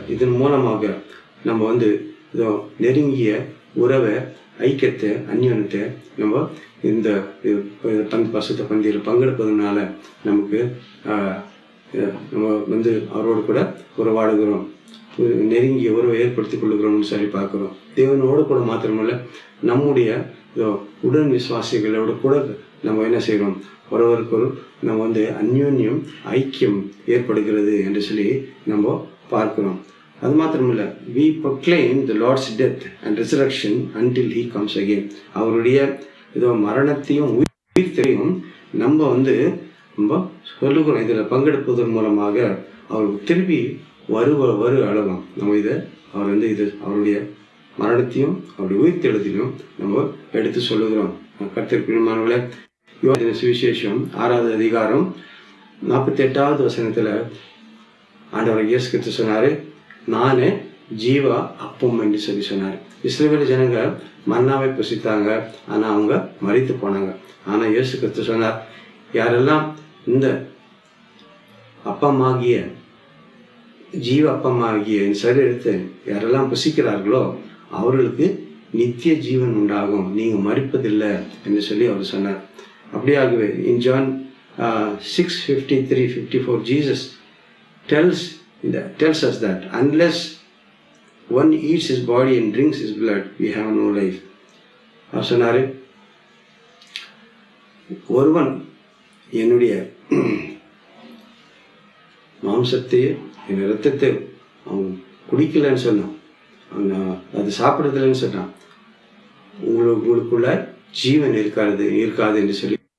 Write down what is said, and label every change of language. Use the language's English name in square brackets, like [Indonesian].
[Tamil] இதன் மூலமாக நம்ம இதோ நெருங்கிய உறவை, ஐக்கியத்தை, அந்யோன்யத்தை நம்ம இந்த பரிசுத்த பந்தியில் பங்கெடுப்பதனால நமக்கு நம்ம அவரோடு கூட உறவாடுகிறோம், நெருங்கிய உறவை ஏற்படுத்தி கொள்ளுகிறோம்னு சொல்லி பார்க்குறோம். தேவனோடு கூட மாத்திரமல்ல, நம்முடைய உடன் விசுவாசிகளோடு கூட நம்ம என்ன செய்கிறோம், ஒருவருக்கொரு நம்ம அந்யோன்யம், ஐக்கியம் ஏற்படுகிறது என்று சொல்லி நம்ம பார்க்கிறோம். அது மாத்திரமில்லை, [English] we proclaim the Lord's death and resurrection until he comes again. [Tamil] அவருடைய மரணத்தையும் உயிர்த்தெழும் நம்ம நம்ம சொல்லுகிறோம். இதில் பங்கெடுப்பதன் மூலமாக அவர் திருப்பி வரு அளவும் நம்ம அவர் அவருடைய மரணத்தையும் அவருடைய உயிர்த்தெழுதிலும் நம்ம எடுத்து சொல்லுகிறோம். கர்த்தருக்குரியவர்களே, யோவான் சுவிசேஷம் 6வது அதிகாரம் 48வது வசனத்தில் ஆண்டவர் இயேசு கிறிஸ்து சொன்னார், நானே ஜீவா அப்பம் என்று சொல்லி சொன்னார். இஸ்ரவேல் ஜனங்க மன்னாவை புசித்தாங்க, ஆனால் அவங்க மரித்து போனாங்க. ஆனால் இயேசு கிறிஸ்து சொன்னார், யாரெல்லாம் இந்த அப்பமாகிய ஜீவ அப்பமாகிய சரீரத்தை யாரெல்லாம் புசிக்கிறார்களோ அவர்களுக்கு நித்திய ஜீவன் உண்டாகும், நீங்கள் மரிப்பதில்லை என்று சொல்லி அவர் சொன்னார். அப்படியாகவே [English] in John 6:53-54 Jesus tells us that unless one eats his body and drinks his blood, we have no life. [Tamil] அவர் சொன்னார், ஒருவன் என்னுடைய மாம்சத்தையே என் இரத்தத்தை அவன் குடிக்கலன்னு சொன்னான், அது சாப்பிடுறதில்லைன்னு சொன்னான், உங்களுக்குள்ள ஜீவன் இருக்காது என்று சொல்லி.